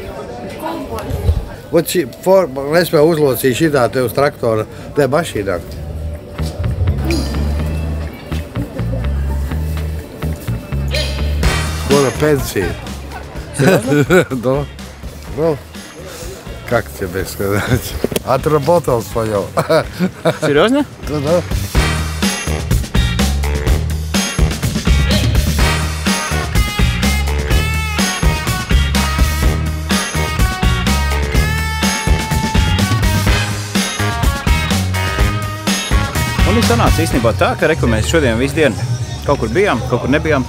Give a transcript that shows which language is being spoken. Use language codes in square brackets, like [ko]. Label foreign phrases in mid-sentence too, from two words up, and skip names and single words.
[lv] Es vēl uzlocīju šitā te uz traktora, te mašīnā. Mana pensija. Nu, [ru] как тебе сказать? Отработал своё. Серьезно? Да. [lv] Un viņš sanāca īstenībā tā, ka mēs šodien visu dienu kaut kur bijām, kaut kur nebijām.